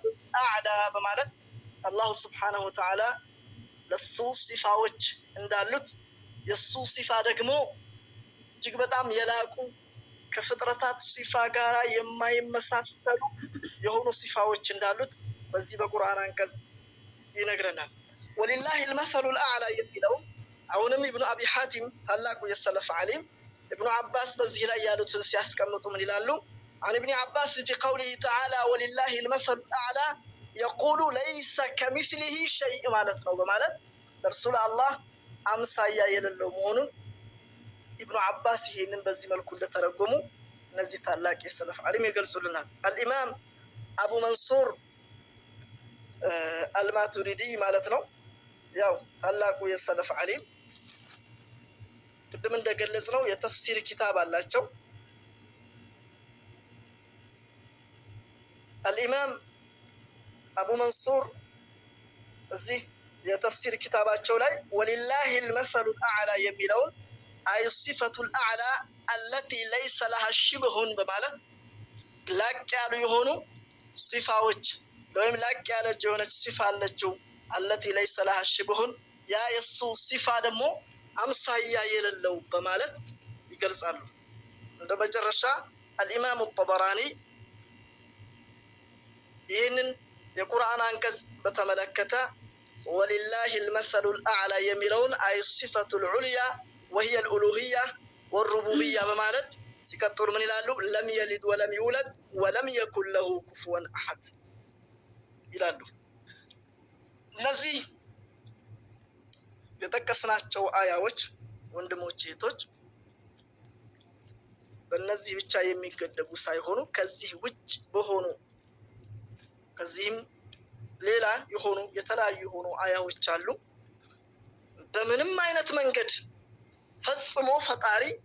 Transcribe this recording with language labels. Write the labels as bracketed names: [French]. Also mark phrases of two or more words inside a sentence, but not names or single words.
[Amharic] አዕላ በማለት አላህ [Arabic] سبحانه وتعالى [Amharic] ለሱ ሲፋዎች እንዳሉት የሱ ሲፋ ደግሞ እጅግ በጣም የላቁ ከፍጥረታት ሲፋ ጋራ የማይመሳሰሉ የሆኑ ሲፋዎች እንዳሉት በዚህ በቁርአን አንቀጽ ይነግረናል። [Arabic] ولله المثل الأعلى [Amharic] የሚለው አሁንም ኢብኑ አቢ ሐቲም ታላቁ የሰለፍ ዓሊም ኢብኑ አባስ በዚህ ላይ ያሉትን ሲያስቀምጡ ምን ይላሉ? [Arabic] عن ابن عباس في قوله تعالى ولله المثل الأعلى يقول ليس كمثله شيء [Amharic] ማለት ነው በማለት [Arabic] رسول الله [Amharic] አምሳያ የሌለው መሆኑን ኢብኑ አባስ ይሄንን በዚህ መልኩ እንደተረጎሙ እነዚህ ታላቅ የሰለፍ ዓሊም ይገልጹልናል። አልኢማም አቡ መንሱር አልማቱሪዲ ማለት ነው ያው ታላቁ የሰለፍ ዓሊም ቅድም እንደገለጽነው የተፍሲር ኪታብ አላቸው። الإمام أبو منصور እዚህ የተፍሲር ኪታባቸው ላይ [Arabic] ولله المثل الأعلى [Amharic] የሚለውን [Arabic] أي الصفة الأعلى التي ليس لها شبه [Amharic] በማለት ላቅ ያሉ የሆኑ ሲፋዎች ወይም ላቅ ያለች የሆነች ሲፋ አለችው [Arabic] التي ليس لها شبه [Amharic] ያ የሱ ሲፋ ደግሞ አምሳያ የሌለው በማለት ይገልጻሉ። እንደመጨረሻ الإمام الطبراني ይህንን የቁርአን አንቀጽ በተመለከተ [Arabic] ولله المثل الأعلى [Amharic] የሚለውን [Arabic] أي الصفة العليا وهي الألوهية والربوبية [Amharic] በማለት ሲቀጥሉ ምን ይላሉ? [Arabic] لم يلد ولم يولد ولم يكن له كفوا أحد [Amharic] ይላሉ። እነዚህ የተከስናቸው አያዎች ወንድሞች እህቶች በእነዚህ ብቻ የሚገደቡ ሳይሆኑ ከዚህ ውጭ በሆኑ ከዚህም ሌላ የሆኑ የተለያዩ የሆኑ አያዎች አሉ። በምንም አይነት መንገድ ፈጽሞ ፈጣሪ